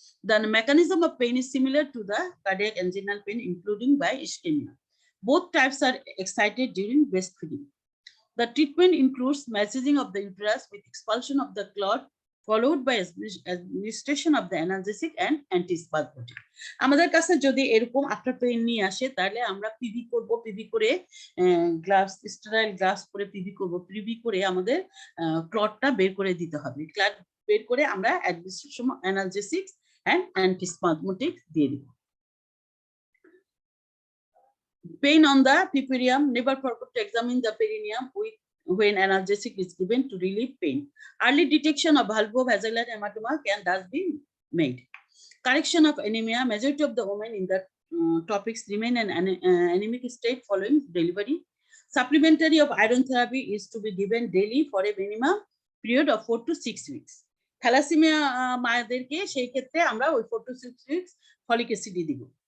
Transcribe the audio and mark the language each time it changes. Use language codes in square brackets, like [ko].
[en] The mechanism of pain is similar to the cardiac anginal pain, including by ischemia. Both types are excited during breastfeeding. The treatment includes massaging of the uterus with expulsion of the clot, followed by administration of the analgesic and antispasmodic. [bn] আমাদের কাছে যদি এরকম after pain নিয়ে আসে তাহলে আমরা PV করব, PV করে গ্লাভস, স্টেরাইল গ্লাভস পরে পিভি করব, পিভি করে আমাদের ক্লটটা বের করে দিতে হবে। ক্লট বের করে আমরা অ্যাডমিনিস্ট্রেশন অ্যানালজেসিক্স এন্ড অ্যান্টিস্পাজমোটিক দিয়ে দিব। [en] Pain on the piperium, never forget to examine the perineum when analgesic is given to relieve pain. Early detection of vulvovaginal hematoma can thus be made. Correction of anemia. Majority of the women in the topics remain in an anemic state following delivery. Supplementary of iron therapy is to be given daily for a minimum period of 4 to 6 weeks. [bn] Thalassemia মায়েদেরকে সেই ক্ষেত্রে আমরা ওই [en] 4 to 6 weeks [bn] folic acid দিব।